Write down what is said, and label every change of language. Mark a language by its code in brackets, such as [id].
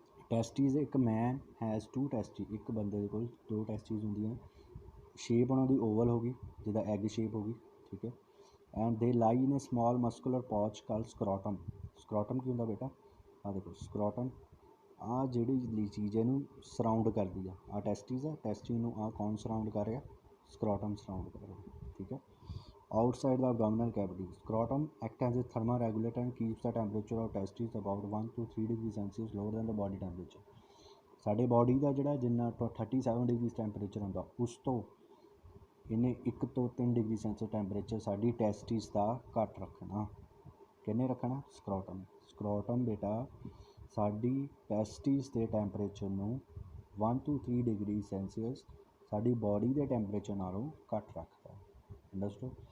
[pa] ਟੈਸਟਿਸ, ਇੱਕ ਮੈਨ ਹੈਜ਼ 2 ਟੈਸਟਿਸ, ਇੱਕ ਬੰਦੇ ਦੇ ਕੋਲ 2 ਟੈਸਟਿਸ ਹੁੰਦੀਆਂ, ਸ਼ੇਪ ਉਹਨਾਂ ਦੀ ਓਵਲ ਹੋ ਗਈ, ਜਿੱਦਾਂ ਐਗ ਸ਼ੇਪ ਹੋ ਗਈ, ਠੀਕ ਹੈ। [en] And they lie in a small muscular pouch called scrotum. [pa] ਸਕਰੋਟਮ ਕੀ ਹੁੰਦਾ ਬੇਟਾ, ਆਹ ਦੇਖੋ ਸਕਰੋਟਮ, ਆਹ ਜਿਹੜੀ ਚੀਜ਼ ਇਹਨੂੰ ਸਰਾਊਂਡ ਕਰਦੀ ਆ, ਆਹ ਟੈਸਟਿਸ ਆ, ਟੈਸਟਿਸ ਨੂੰ ਆਹ ਕੌਣ ਸਰਾਊਂਡ ਕਰ ਰਿਹਾ, ਸਕਰੋਟਮ ਸਰਾਊਂਡ ਕਰ ਰਿਹਾ, ਠੀਕ ਹੈ। [en] Outside the abdominal cavity, scrotum acts as a thermoregulator and keeps the temperature of testes about 1 to 3 degrees Celsius lower than the body temperature। [pa] ਸਾਡੇ ਬੋਡੀ ਦਾ ਜਿਹੜਾ ਜਿੰਨਾ 37 ਡਿਗਰੀ ਟੈਂਪਰੇਚਰ ਹੁੰਦਾ, ਉਸ ਤੋਂ ਇਹਨੇ 1 ਤੋਂ 3 ਡਿਗਰੀ ਸੈਂਸੀਅਸ ਟੈਂਪਰੇਚਰ ਸਾਡੀ ਟੈਸਟਿਸ ਦਾ ਘੱਟ ਰੱਖਣਾ। ਕਿਹਨੇ ਰੱਖਣਾ, ਸਕਰੋਟਮ। ਸਕਰੋਟਮ ਬੇਟਾ ਸਾਡੀ ਟੈਸਟਿਸ ਦੇ ਟੈਂਪਰੇਚਰ ਨੂੰ 1 to 3 ਡਿਗਰੀ ਸੈਂਸੀਅਸ ਸਾਡੀ ਬੋਡੀ ਦੇ ਟੈਂਪਰੇਚਰ ਨਾਲੋਂ ਘੱਟ ਰੱਖਦਾ। ਅੰਡਰਸਟੂਡ।